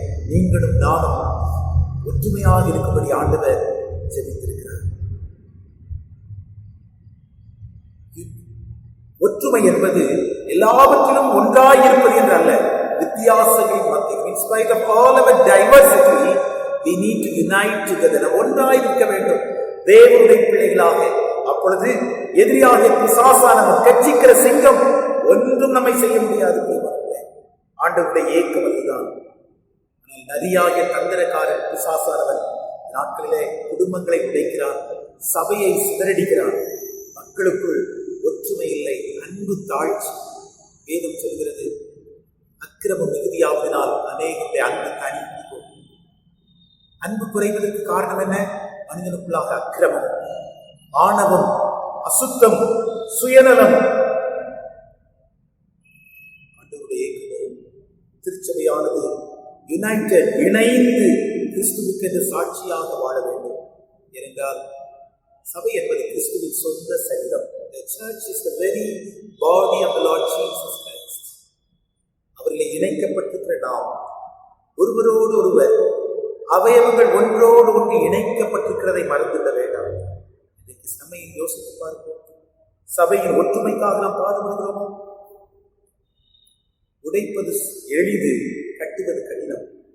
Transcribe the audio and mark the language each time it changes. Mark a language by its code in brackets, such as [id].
[ta] நீங்களும் நானும் ஒற்றுமையாக இருக்கும்படி ஆண்டவர் ஜெபித்திருக்கிறார். ஒற்றுமை என்பது எல்லாவற்றிலும் ஒன்றாயிருப்பது என்று அல்ல, வித்தியாசங்களின் மத்தியில். [en] In spite of all our diversity, we need to unite together. [ta] ஒன்றாயிருக்க வேண்டும் தேவனுடைய பிள்ளைகளாக. அப்பொழுது எதிரியாக பிசாசானவன் கட்சிக்கிற சிங்கம் ஒன்றும் நம்மை செய்ய முடியாது. ஆண்டவருடைய ஏக்கம் அதுதான். நரியாகிய தந்திரக்காரன் பிசாசானவன் நாட்களிலே குடும்பங்களை உடைக்கிறான், சபையை சிதறடிக்கிறான். மக்களுக்குள் ஒற்றுமை இல்லை, அன்பு தாழ்ச்சி. வேதம் சொல்கிறது, அக்கிரமம் மிகுதியாவதனால் அநேகத்தை அன்பு தனிப்போம். அன்பு குறைவதற்கு காரணம் என்ன? மனிதனுக்குள்ளாக அக்கிரமம், ஆணவம், அசுத்தம், சுயநலம். ஆண்டவருடைய ஏக்கமும் திருச்சபையானது யுனைடெட், இணைந்து கிறிஸ்துவுக்கு என்று சாட்சியாக வாழ வேண்டும். ஏனென்றால் சபை என்பது கிறிஸ்துவின் சொந்த சரீரம். [en] The church is the very body of the Lord Jesus Christ. [ta] அவர்களை இணைக்கப்பட்டிருக்கிற நாம் ஒருவரோடு ஒருவர் அவயவங்கள் ஒன்றோடு ஒன்று இணைக்கப்பட்டிருக்கிறதை மறந்துவிட வேண்டாம். இன்னைக்கு நம்மை யோசித்து பார்ப்போம். சபையின் ஒற்றுமைக்காக நாம் பாடுபடுகிறோமோ? உடைப்பது எளிது, கட்டுவது கடினம்.